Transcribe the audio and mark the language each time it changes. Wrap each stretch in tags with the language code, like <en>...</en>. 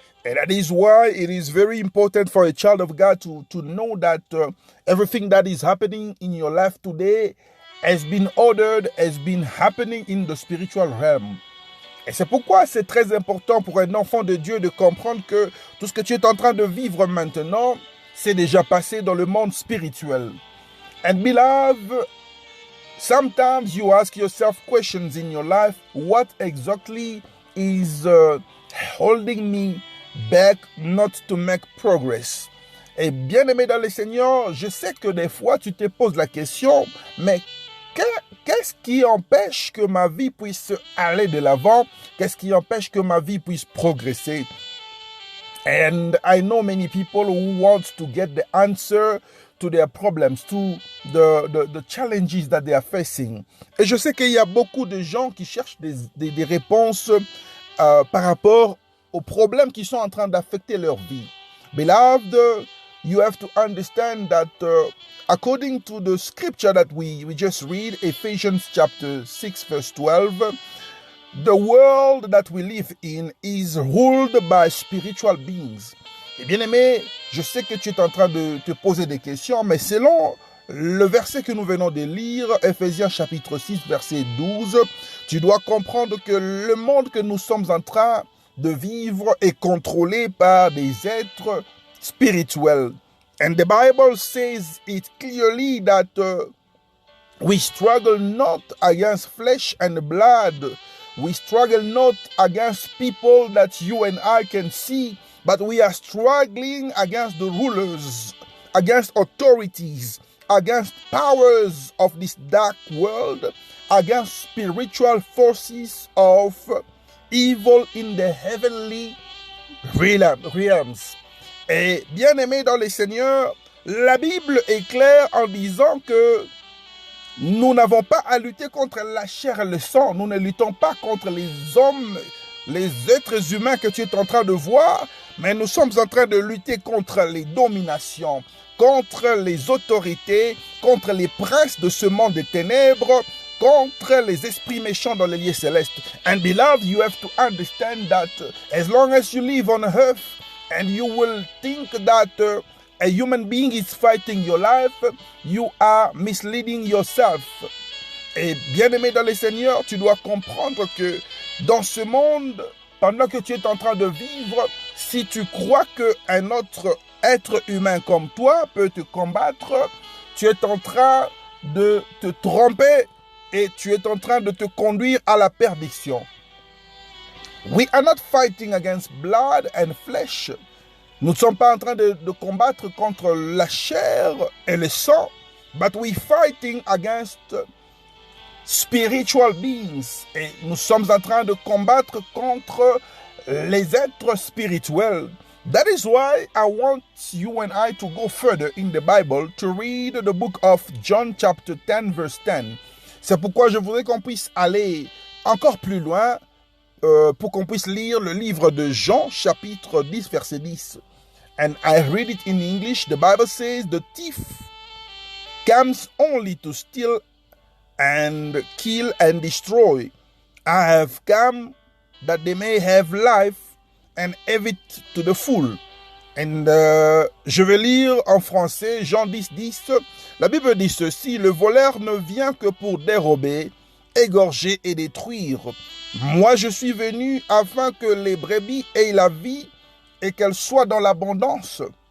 <en>And that is why it is very important for a child of God to know that everything that is happening in your life today has been ordered, has been happening in the spiritual realm.</en> <fr>Et c'est pourquoi c'est très important pour un enfant de Dieu de comprendre que tout ce que tu es en train de vivre maintenant, c'est déjà passé dans le monde spirituel.</fr> <en>And beloved, sometimes you ask yourself questions in your life. What exactly is holding me back not to make progress?</en> <fr>Et bien aimé dans le Seigneur, je sais que des fois tu te poses la question, mais qu'est-ce qui empêche que ma vie puisse aller de l'avant? Qu'est-ce qui empêche que ma vie puisse progresser?</fr> <en>And I know many people who want to get the answer to their problems, to the challenges that they are facing.</en> <fr>Et je sais qu'il y a beaucoup de gens qui cherchent des réponses par rapport aux problèmes qui sont en train d'affecter leur vie.</fr> <en>Beloved, you have to understand that according to the scripture that we just read, Ephesians chapter 6 verse 12, the world that we live in is ruled by spiritual beings.</en> <fr>Et bien aimé, je sais que tu es en train de te poser des questions, mais selon le verset que nous venons de lire, Ephésiens chapitre 6 verset 12, tu dois comprendre que le monde que nous sommes en train de vivre est contrôlé par des êtres spirituel.</fr> <en>And the Bible says it clearly that we struggle not against flesh and blood. We struggle not against people that you and I can see, but we are struggling against the rulers, against authorities, against powers of this dark world, against spiritual forces of evil in the heavenly realms.</en> <fr>Et bien aimé dans le Seigneur, la Bible est claire en disant que nous n'avons pas à lutter contre la chair et le sang. Nous ne luttons pas contre les hommes, les êtres humains que tu es en train de voir, mais nous sommes en train de lutter contre les dominations, contre les autorités, contre les princes de ce monde des ténèbres, contre les esprits méchants dans les lieux célestes.</fr> <en>And beloved, you have to understand that as long as you live on earth, and you will think that a human being is fighting your life, you are misleading yourself.</en> <fr>Et bien aimé dans le Seigneur, tu dois comprendre que dans ce monde, pendant que tu es en train de vivre, si tu crois qu'un autre être humain comme toi peut te combattre, tu es en train de te tromper et tu es en train de te conduire à la perdition.</fr> <en>We are not fighting against blood and flesh.</en> <fr>Nous ne sommes pas en train de combattre contre la chair et le sang,</fr> <en>but we fighting against spiritual beings.</en> <fr>Et nous sommes en train de combattre contre les êtres spirituels.</fr> <en>That is why I want you and I to go further in the Bible to read the book of John chapter 10 verse 10.</en> <fr>C'est pourquoi je voudrais qu'on puisse aller encore plus loin pour qu'on puisse lire le livre de Jean chapitre 10 verset 10.</fr> <en>And I read it in English. The Bible says, "The thief comes only to steal and kill and destroy. I have come that they may have life and have it to the full."</en> <fr>And je vais lire en français Jean 10, 10. La Bible dit ceci: "Le voleur ne vient que pour dérober, égorger et détruire. Moi, je suis venu afin que les brebis aient la vie et qu'elles soient dans l'abondance."</fr>